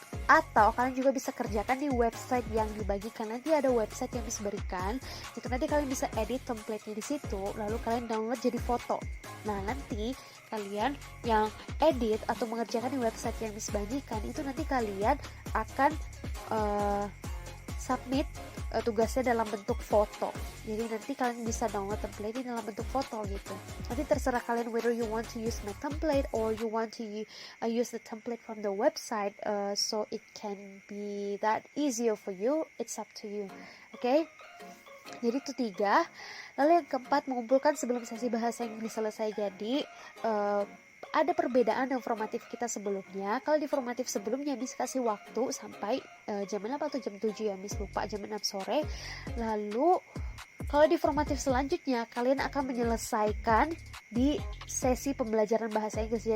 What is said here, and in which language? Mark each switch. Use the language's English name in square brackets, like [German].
[Indonesian] Atau kalian juga bisa kerjakan di website yang dibagikan. Nanti ada website yang bisa berikan, itu nanti kalian bisa edit template-nya di situ, lalu kalian download jadi foto. Nah, nanti kalian yang edit atau mengerjakan di website yang bisa bagikan, itu nanti kalian akan submit tugasnya dalam bentuk foto. Jadi nanti kalian bisa download template ini dalam bentuk foto gitu. Nanti terserah kalian [English] whether you want to use my template or you want to use the template from the website, so it can be that easier for you. It's up to you. Okay? [Indonesian] Jadi itu 3. Lalu yang keempat, mengumpulkan sebelum sesi bahasa Inggris selesai. Jadi ada perbedaan dengan formatif kita sebelumnya. Kalau di formatif sebelumnya Miss kasih waktu sampai jam 6 atau jam 7 ya, Miss lupa, jam 6 sore. Lalu kalau di formatif selanjutnya kalian akan menyelesaikan di sesi pembelajaran bahasa Inggris.